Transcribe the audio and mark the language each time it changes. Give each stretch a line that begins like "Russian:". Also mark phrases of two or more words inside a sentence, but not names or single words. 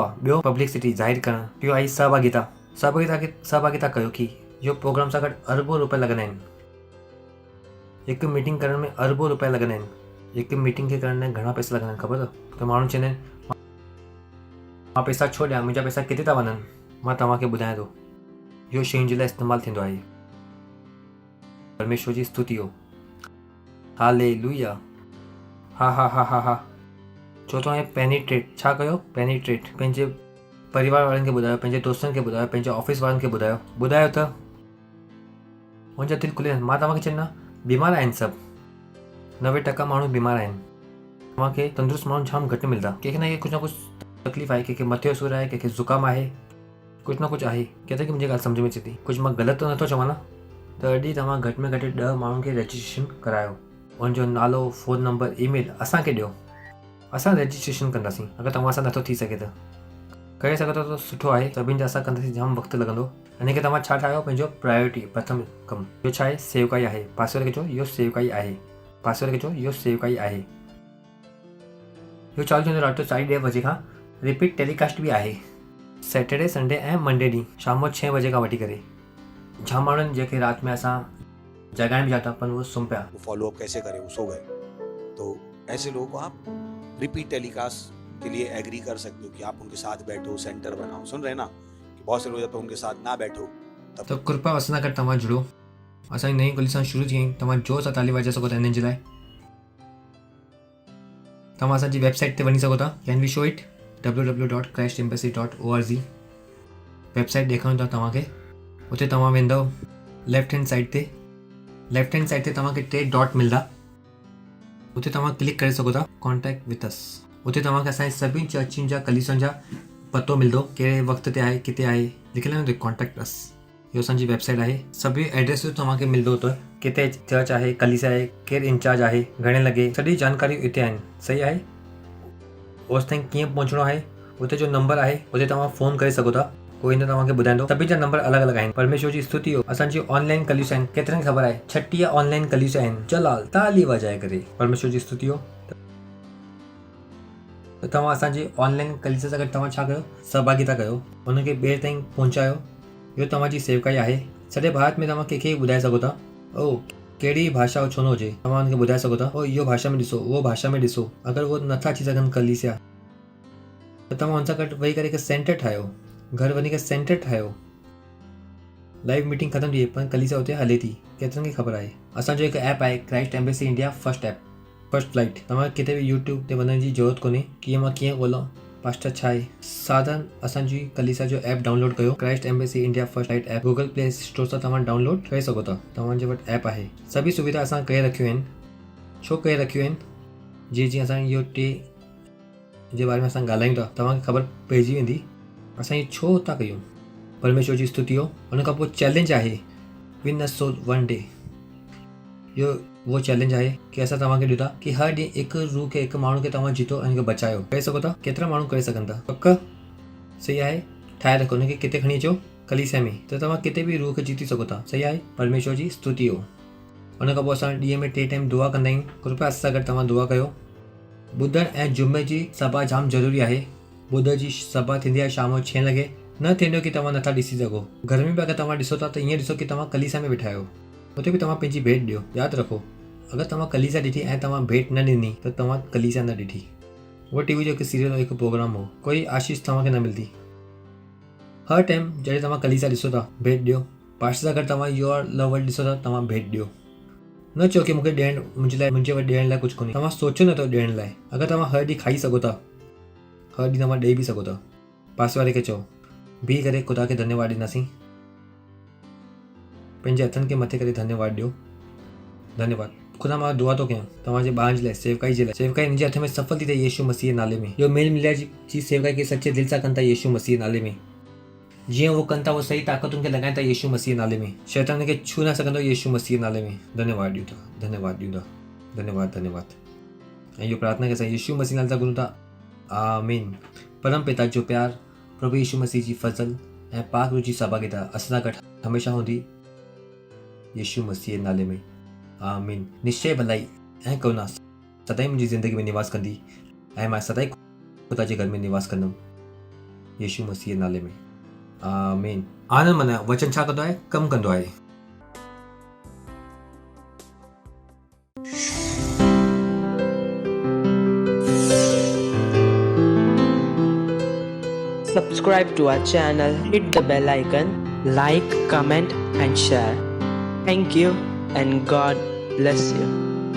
Sindhi: ॿियो पब्लिसिटी, ज़ाहिर करणु। टियों आहे सहभागिता कयो कि इहो प्रोग्राम सां गॾु अरबों रुपया लॻंदा आहिनि। हिकु मीटिंग करण में अरबों रुपया लॻंदा आहिनि। हिकु मीटिंग खे करण में घणा पैसा लॻंदा आहिनि ख़बर अथव? त माण्हू चवंदा आहिनि मां पैसा छो ॾियां, मुंहिंजा पैसा किथे था वञनि। मां तव्हांखे ॿुधायां थो, इहो शयुनि जे लाइ इस्तेमालु थींदो आहे। परमेश्वर जी स्तुति हो। हालेलुया। हा हा हा हा हा। चोथों आहे पेनिट्रेट। छा कयो? पेनिट्रेट। पंहिंजे परिवार वारनि खे ॿुधायो, पंहिंजे दोस्तनि खे ॿुधायो, पंहिंजे ऑफिस वारनि खे ॿुधायो त मुंहिंजा दिलि खुले। मां तव्हांखे चवंदा बीमार आहिनि सभु, 90% माण्हू बीमार आहिनि। तव्हांखे तंदुरुस्त माण्हू जाम घटि मिलंदा। कंहिंखे न कुझु तकलीफ़ आहे, कंहिंखे मथे जो सूरु आहे, कंहिंखे ज़ुकाम आहे, कुझु न कुझु आहे।
Hindi: कहते कि
Sindhi: मुंहिंजी ॻाल्हि सम्झ में अचे थी, कुझु मां ग़लति त नथो चवां न? त अॼु तव्हां घटि में घटि 10 माण्हुनि खे रजिस्ट्रेशन करायो। उनजो नालो, फ़ोन नंबर, ईमेल असांखे ॾियो। असां रजिस्ट्रेशन कंदासीं। अगरि तव्हां सां नथो थी सघे त करे सघो था त सुठो आहे। सभिनि जा असां कंदासीं, जाम वक़्तु लॻंदो। हिन खे तव्हां छा ठाहियो? पंहिंजो प्रायोरिटी, प्रथम कमु। इहो छा आहे? सेवकाई आहे। पासवर्ड खे चओ इहो सेवकाई आहे। पासवर्ड खे चओ इहो सेवकाई आहे। इहो चालू थींदो राति जो 4:30 बजे खां।
English: repeat telecast
Sindhi: बि आहे
English: Saturday, Sunday
Sindhi: ऐं मंडे ॾींहुं शाम जो 6 बजे खां वठी करे। जाम माण्हुनि जेके राति में असां जगाइण बि
Hindi: चाहता पर वो
Sindhi: सुम पिया।
English: follow up
Hindi: कैसे करें, वो सो गए। तो ऐसे लोगों को आप
English: repeat telecast
Hindi: के लिए एग्री कर सकते हो कि आप उनके साथ बैठो, सेंटर बनाओ। सुन रहे ना कि बहुत से लोग जब उनके साथ ना बैठो तब
Sindhi: तो कृपा असां गॾु तव्हां जुड़ो। असांजी नई कलीसिया शुरू थी वई। तव्हां जोर सां ताली वॼाए सघो था हिननि जे लाइ। तव्हां असांजी वेबसाइट ते वञी सघो था,
English: can we show it,
Sindhi: www.christembassy.org। वेबसाइट ॾेखारियूं था तव्हांखे। उते तव्हां वेंदव
English: left hand side
Sindhi: ते तव्हांखे 3 डॉट मिलंदा। उते तव्हां क्लिक करे सघो था
English: contact with us.
Sindhi: उते तव्हांखे असांजे सभिनी चर्चियुनि जा, कलीसियुनि जा पतो मिलंदो, कहिड़े वक़्त ते आहे, किथे आहे, लिखियलु आहे
English: contact us.
Sindhi: इहो असांजी वेबसाइट आहे। सभई एड्रेसूं तव्हांखे मिलंदो त किथे चर्च आहे, कलीसिया आहे, केरु इंचार्ज आहे, घणे लॻे, सॼी जानकारियूं हिते आहिनि। सही आहे। ओसि ताईं कीअं पहुचणो आहे, उते जो नंबर आहे, उते तव्हां फ़ोन करे सघो था। कोई न तव्हांखे ॿुधाईंदो। सभिनी जा नंबर अलॻि अलॻि आहिनि। परमेश्वर जी स्तुति हो। असांजी ऑनलाइन कलीसिया आहिनि। केतिरनि ख़बर आहे? 36 ऑनलाइन कलीसिया आहिनि। जलाल ताली वॼाए करे परमेश्वर जी स्तुति हो। त तव्हां असांजी ऑनलाइन कलीसिया सां गॾु तव्हां छा कयो? सहभागिता कयो, हुनखे ॿिए ताईं पहुचायो। इहो तव्हांजी सेवकाई आहे। सॼे भारत में तव्हां कंहिंखे ॿुधाए सघो था। ओ कहिड़ी भाषा छो न हुजे, तव्हां हुनखे ॿुधाए सघो था। ओ इहो भाषा में ॾिसो, उहो भाषा में ॾिसो। अगरि उहो नथा अची सघनि कलीसिया त तव्हां हुन सां गॾु वेही करे हिकु सेंटर ठाहियो। घर वञी करे सेंटर ठाहियो।
English: live meeting
Sindhi: ख़तम थी पर कलीसिया उते हले थी। केतिरनि खे ख़बर आहे? असांजो हिकु ऐप आहे क्राइस्ट एम्बेसी इंडिया फर्स्ट ऐप, फर्स्ट फ्लाइट। तव्हां किथे बि यूट्यूब ते वञण जी ज़रूरत कोन्हे कि मां कीअं ॻोल्हां पास्टर छा आहे। साधारण असांजी कलीसिया जो ऐप डाउनलोड कयो, क्राइस्ट एम्बेसी इंडिया फर्स्ट फ्लाइट ऐप। गूगल प्ले स्टोर सां तव्हां डाउनलोड करे सघो था। तव्हांजे वटि ऐप आहे। सभी सुविधा असां करे रखियूं आहिनि। छो करे रखियूं आहिनि? जीअं असां इहो 3 जे बारे में असां ॻाल्हायूं था, तव्हांखे ख़बर पइजी वेंदी असां इहो छो था कयूं। परमेश्वर जी स्तुति हो। हुन खां पोइ चैलेंज आहे
English: win a soul one day.
Sindhi: इहो उहो चैलेंज आहे कि असां तव्हांखे ॾियो था कि हर ॾींहुं हिकु रूह खे, हिकु माण्हू खे तव्हां जीतो ऐं हिनखे बचायो। करे सघो था? केतिरा माण्हू करे सघनि था? पक सही आहे। ठाहे रखो, हुनखे किथे खणी अचो कलीसिया में, त तव्हां किथे बि रूह खे जीती सघो था। सही आहे। परमेश्वर जी स्तुति हो। हुन खां पोइ असां ॾींहं में 3 टाइम दुआ कंदा आहियूं। कृपया असां सां गॾु तव्हां दुआ कयो। ॿुधरु ऐं जुमे जी सभा जाम ज़रूरी आहे। ॿुधर जी सभा थींदी आहे शाम जो 6 लॻे न थींदो की तव्हां नथा ॾिसी सघो। घर में बि अगरि तव्हां ॾिसो था त ईअं ॾिसो की तव्हां कलीसिया में वेठा आहियो, उते बि तव्हां पंहिंजी भेट ॾियो। यादि रखो, अगरि तव्हां कलीसिया ॾिठी ऐं तव्हां भेट न ॾिनी त तव्हां कलीसिया न ॾिठी। उहो टीवी जो हिकु सीरियल हिकु प्रोग्राम हो, कोई आशीष तव्हांखे न मिलंदी। हर टाइम जॾहिं तव्हां कलीसिया ॾिसो था भेट ॾियो। पास्टर सां गॾु तव्हां योर लव वर्ड ॾिसो था तव्हां भेट ॾियो। न चओ की मूंखे ॾियणु मुंहिंजे वटि ॾियण लाइ कुझु कोन्हे। तव्हां सोचो नथो ॾियण लाइ। अगरि तव्हां हर ॾींहुं खाई सघो था, हर ॾींहुं तव्हां ॾेई बि सघो था। पासे वारे खे चओ, बीह करे ख़ुदा खे धन्यवाद ॾींदासीं। पंहिंजे हथनि खे मथे करे धन्यवाद ॾियो। धन्यवाद ख़ुदा, मां दुआ थो कयां तव्हांजे ॿारनि जे लाइ, सेवकाई जे लाइ। सेवकाई मुंहिंजे हथ में सफल थी थिए यीशु मसीह नाले में। जो मेल मिलिया जी सेवकाई खे सचे दिलि सां कनि था यीशु मसीह नाले में। जीअं उहो कनि था उहो सही ताक़तुनि खे लॻाइनि था यीशु मसीह नाले में। शैतान खे छू न सघंदो यीशु मसीह नाले में। धन्यवाद ॾियूं था, धन्यवाद ॾियूं था, धन्यवाद धन्यवाद। ऐं इहो प्रार्थना खे असां यीशु मसीह नाले सां घुरूं था, आमीन। परम पिता जो प्यार, प्रभु यीशु मसीह जी फज़ल ऐं पाक रूह जी सहभागिता असां सां गॾु हमेशह हूंदी यीशु मसीह नाले में, आमीन। निश्चय भलाई ऐं करुणा सदाई मुंहिंजी ज़िंदगी में निवास कंदी ऐं मां सदाई ख़ुदा जे घर में निवास कंदुमि यीशु मसीह नाले में, आमीन। आनंद मनायो। वचन छा कंदो आहे? कमु कंदो आहे।
English: Subscribe to our channel, hit the bell icon, like, comment and share. Thank you and God bless you.